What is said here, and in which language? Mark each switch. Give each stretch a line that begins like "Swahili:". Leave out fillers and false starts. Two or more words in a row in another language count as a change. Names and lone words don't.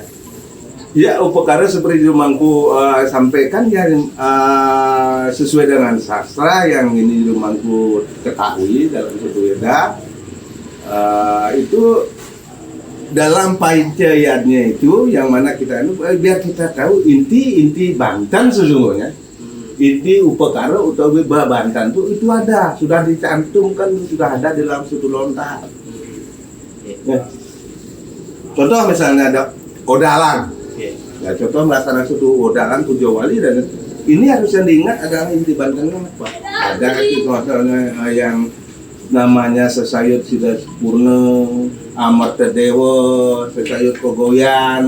Indonesian: Ya upakara seperti Jumangku sampaikan ya sesuai dengan sastra yang ini Jumangku ketahui dalam satu weda itu dalam paicayatnya itu yang mana kita biar kita tahu inti Banten sesungguhnya. Inti upakara utawi Banten itu ada sudah dicantumkan sudah ada dalam satu lontar. Ya. Contoh misalnya ada odalan. Ya contoh melaksanakan satu odalan Pujo Wali dan ini harus yang diingat adalah inti Bantennya apa? Ada itu misalnya yang namanya Sesayut Sida Purna, Amarta Dewa, Sesayut Kogoyan.